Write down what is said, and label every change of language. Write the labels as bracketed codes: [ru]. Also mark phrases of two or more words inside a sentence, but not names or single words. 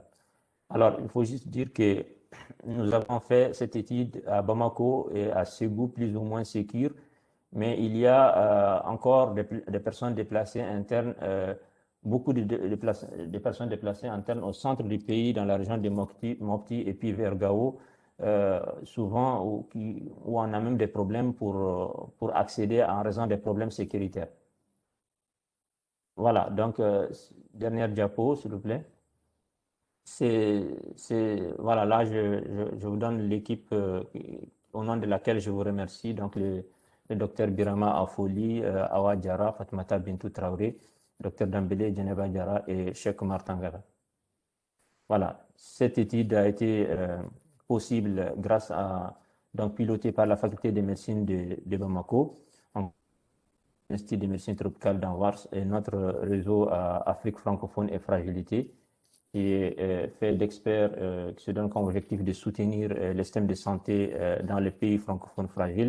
[fr] Alors, il faut juste dire que nous avons fait cette étude à Bamako et à Ségou, plus ou moins sécure, mais il y a encore des personnes déplacées internes, beaucoup de personnes déplacées internes au centre du pays, dans la région de Mopti et puis vers Gao, souvent où on a même des problèmes pour accéder en raison des problèmes sécuritaires. Voilà, donc dernière diapo, s'il vous plaît. Voilà, là, je vous donne l'équipe au nom de laquelle je vous remercie. Donc, le docteur Birama Afoli, Awa Diarra, Fatmata Bintou Traoré, docteur Dambélé, Djeneba Diarra et Cheikh Omar Tangara. Voilà, cette étude a été possible grâce donc pilotée par la faculté de médecine de Bamako, l'Institut de médecine tropicale d'Anvers et notre réseau Afrique francophone et fragilité, qui est fait d'experts qui se donnent comme objectif de soutenir le système de santé dans les pays francophones fragiles.